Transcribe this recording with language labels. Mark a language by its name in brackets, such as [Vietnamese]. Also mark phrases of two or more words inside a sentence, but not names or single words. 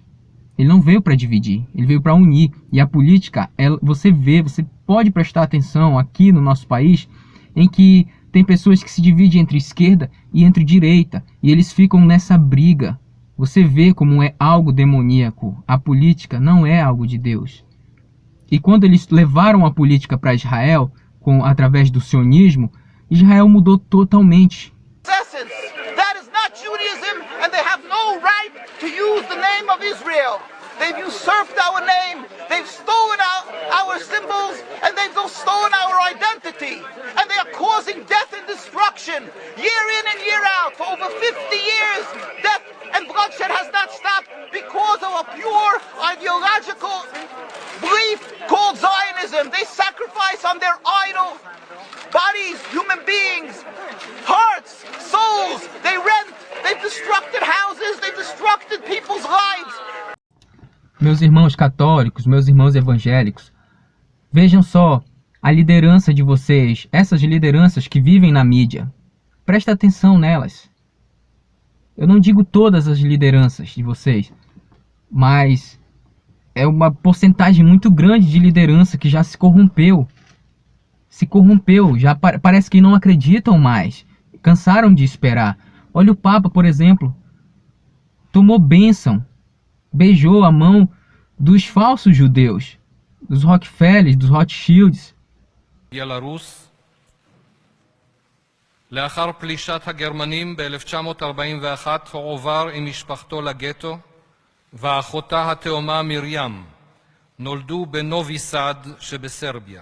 [Portuguese] Ele não veio para dividir, ele veio para unir. E a política, você pode prestar atenção aqui no nosso país, em que tem pessoas que se dividem entre esquerda e entre direita. E eles ficam nessa briga. Você vê como é algo demoníaco. A política não é algo de Deus. E quando eles levaram a política para Israel, através do sionismo, Israel mudou totalmente. [English] They've usurped our name, they've stolen our symbols, and they've stolen our identity. And they are causing death and destruction, year in and year out. For over 50 years, death and bloodshed has not stopped because of a pure ideological belief called Zionism. They sacrifice on their idol bodies, human beings, hearts, souls. They rent, they've destructed houses, they've destructed people's lives. [Portuguese] meus irmãos católicos, meus irmãos evangélicos, vejam só a liderança de vocês, essas lideranças que vivem na mídia. Presta atenção nelas. Eu não digo todas as lideranças de vocês, mas é uma porcentagem muito grande de liderança que já se corrompeu. Já parece que não acreditam mais. Cansaram de esperar. Olha o Papa, por exemplo. Tomou bênção. Beijou a mão dos falsos judeus. Dos Rockefellers, dos Rothschilds. [Hebrew] בלרוס, לאחר פלישת הגרמנים ב-1941 הועבר עם משפחתו לגטו, ואחותה התאומה מרים נולדו בנובי סאד שבסרביה.